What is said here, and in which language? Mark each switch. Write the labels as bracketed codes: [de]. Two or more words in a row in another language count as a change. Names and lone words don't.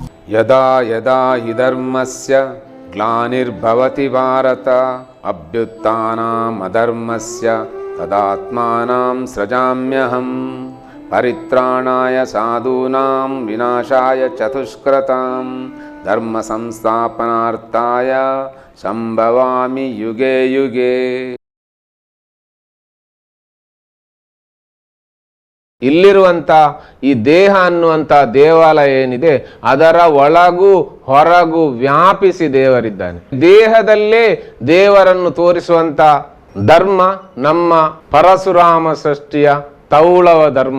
[sa] यदा यदा हि धर्मस्य ग्लानिर्भवति भारत अभ्युत्थानं अधर्मस्य तदात्मानं सृजाम्यहं परित्राणाय साधूनां विनाशाय चतुष्कृतां धर्म संस्थापनार्थाय संभवामि युगे युगे. [kn] ಇಲ್ಲಿರುವಂಥ ಈ ದೇಹ ಅನ್ನುವಂಥ ದೇವಾಲಯ ಏನಿದೆ ಅದರ ಒಳಗೂ ಹೊರಗೂ ವ್ಯಾಪಿಸಿ ದೇವರಿದ್ದಾನೆ. ದೇಹದಲ್ಲೇ ದೇವರನ್ನು ತೋರಿಸುವಂಥ ಧರ್ಮ ನಮ್ಮ ಪರಶುರಾಮ ಸೃಷ್ಟಿಯ ತೌಳವ ಧರ್ಮ.